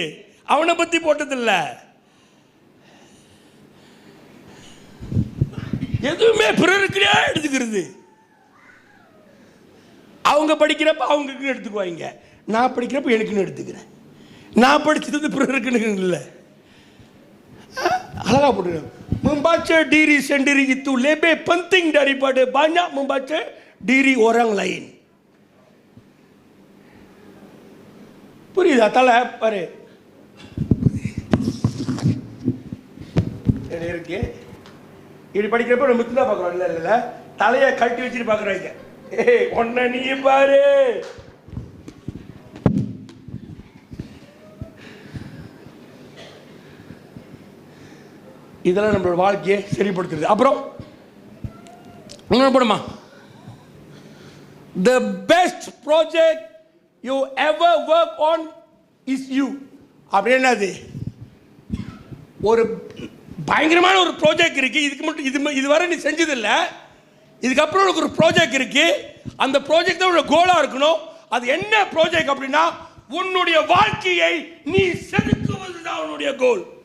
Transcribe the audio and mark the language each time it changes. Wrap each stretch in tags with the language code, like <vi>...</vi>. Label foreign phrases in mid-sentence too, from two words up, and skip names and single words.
<ta>அவனை பத்தி போட்டதில்ல. எதுவுமே பிறருக்குனே எடுத்துக்கிறது. அவங்க படிக்கிறப்ப அவங்களுக்கு எடுத்துக்குவாங்க, நான் படிக்கிறப்ப எனக்குன்னு எடுத்துக்கிறேன். நான் படிச்சது பிறருக்குன்னு இல்லை. அழகா போட்டு</ta> <ms>membaca diri sendiri itu lebih penting daripada banyak membaca diri orang lain.</ms> <ta>புரியுதா? தலை பாரு, இருக்கு. இப்படி படிக்கிறப்ப நம்ம தான் பார்க்குறோம். இல்லை இல்லை தலையை கட்டி வச்சுட்டு பார்க்குறாங்க. ஏய் ஒன்ன நீ பாரு. இதெல்லாம் நம்மளோட வாழ்க்கையை சரிப்படுத்துறது. அப்புறம் என்ன பண்ணுமா,</ta> <en>the best project you ever work on is you.</en> <ta>அப்படின்னது ஒரு பயங்கரமான ஒரு ப்ராஜெக்ட் இருக்கு. இதுக்கு மட்டும் இதுவரை நீ செஞ்சதில்லை, இதுக்கப்புறம் உனக்கு ஒரு ப்ராஜெக்ட் இருக்கு. அந்த ப்ராஜெக்ட் தான் உன்னோட கோலா இருக்கணும். அது என்ன ப்ராஜெக்ட் அப்படின்னா, உன்னுடைய வாழ்க்கையை நீ செதுக்குவது தான் உன்னுடைய கோல்.</ta>